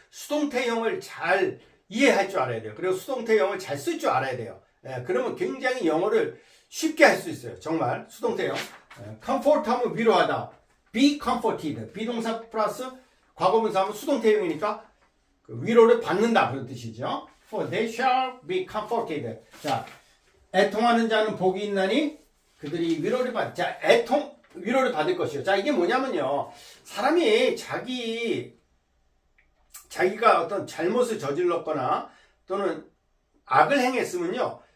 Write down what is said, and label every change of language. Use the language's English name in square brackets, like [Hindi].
[Korean] 수동태형을 잘 이해할 줄 알아야 돼요. 그리고 수동태형을 잘 쓸 줄 알아야 돼요. 그러면 굉장히 영어를 쉽게 할 수 있어요. 정말 수동태형. comfort 하면 위로하다. [English] be comforted. [Korean] 비동사 플러스 과거분사 하면 수동태형이니까 그 위로를 받는다 그런 뜻이죠. [English] For they shall be comforted. [Korean] 자, 애통하는 자는 복이 있나니 그들이 위로를 자, 위로를 받을 것이요. 자, 이게 뭐냐면요. 사람이 자기가 어떤 잘못을 저질렀거나 또는 악을 행했으면요.